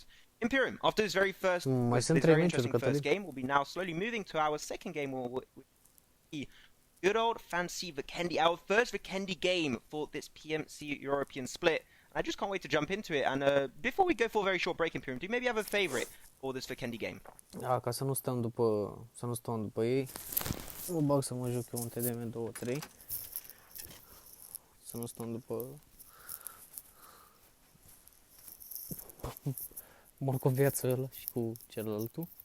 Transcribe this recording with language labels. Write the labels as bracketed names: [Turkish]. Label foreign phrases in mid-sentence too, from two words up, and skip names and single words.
[English] Imperium, after this very very interesting first game, we'll be now slowly moving to our second game, with the good old fancy Vikendi, our first Vikendi game for this PMC European split. I just can't wait to jump into it. And before we go for a very short break, Imperium, do you maybe have a favorite for this Vikendi game? [Romanian] Da, ca să nu stăm după ei, mă bag să mă joc eu un TDM 2-3. Să nu stăm după morcoviața ăla și cu celălaltul.